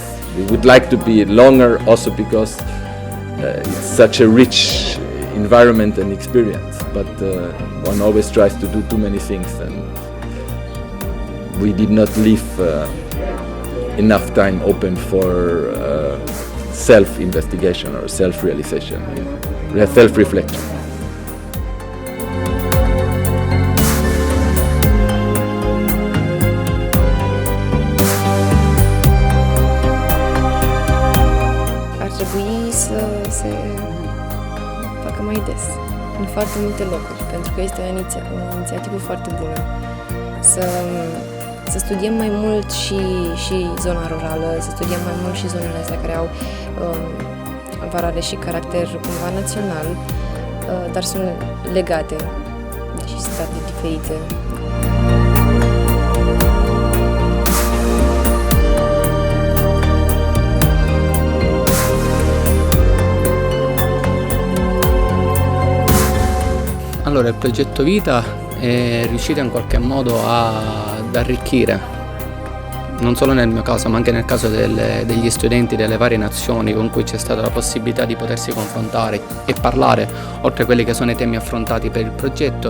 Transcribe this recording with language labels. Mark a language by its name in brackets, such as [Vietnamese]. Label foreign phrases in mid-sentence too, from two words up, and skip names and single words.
[English] We would like to be longer also because it's such a rich environment and experience, but one always tries to do too many things, and we did not leave enough time open for self-investigation or self-realization, self-reflection. [Romanian] Ar trebui să se facă mai des, în foarte multe locuri, pentru că este o inițiativă foarte bună. Să studiem mai mult și zona rurală, să studiem mai mult și zonele astea care au valoare și caracter cumva național, dar sunt legate și state diferite. [Italian] Allora, il progetto Vita è riuscito in qualche modo ad arricchire, non solo nel mio caso ma anche nel caso degli studenti delle varie nazioni con cui c'è stata la possibilità di potersi confrontare e parlare, oltre a quelli che sono i temi affrontati per il progetto.